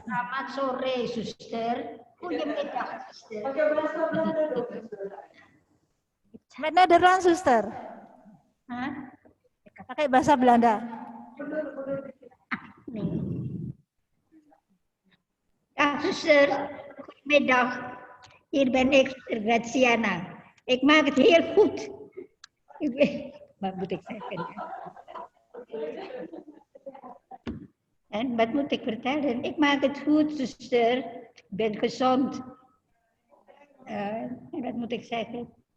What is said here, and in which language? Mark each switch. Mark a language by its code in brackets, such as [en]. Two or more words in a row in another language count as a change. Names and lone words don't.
[id] Selamat sore, Suster. [nl] Goedemiddag, Suster. [id] Pakai bahasa Belanda dong, Suster. [nl] Met Nederland, Suster. Hah? [id] Pakai bahasa Belanda. [nl] Suster, goedemiddag. Hier ben ik, Suster Graciana. Ik maak het heel goed. Wat moet ik zeggen? En wat moet ik vertellen? Ik maak het goed, zuster. Ik ben gezond. Wat moet ik zeggen?